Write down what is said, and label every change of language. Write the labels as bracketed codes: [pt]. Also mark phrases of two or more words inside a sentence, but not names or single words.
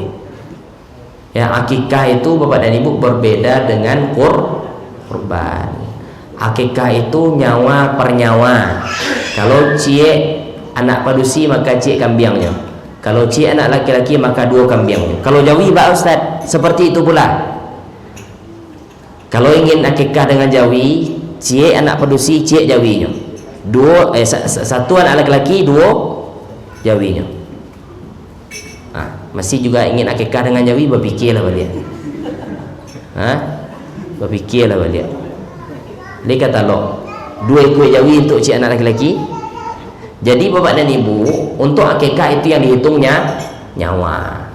[id] Ya, akikah itu Bapak dan Ibu berbeda dengan kurban. Akikah itu nyawa per nyawa. [min] Kalau cie anak padusi maka cie kambingnya. [id] Kalau cie anak laki-laki maka 2 kambingnya. Kalau jawi Pak Ustaz seperti itu pula. [min] Kalau ingin akikah dengan jawi, cie anak padusi, cie jawinya. [id] 1 anak laki-laki, 2 jawinya. Masih juga ingin akikah dengan jawi, berpikirlah balik. Berpikirlah balik. Dia kata lo 2 ekor jawi untuk cie anak laki-laki. Jadi Bapak dan Ibu, untuk akikah itu yang dihitungnya nyawa.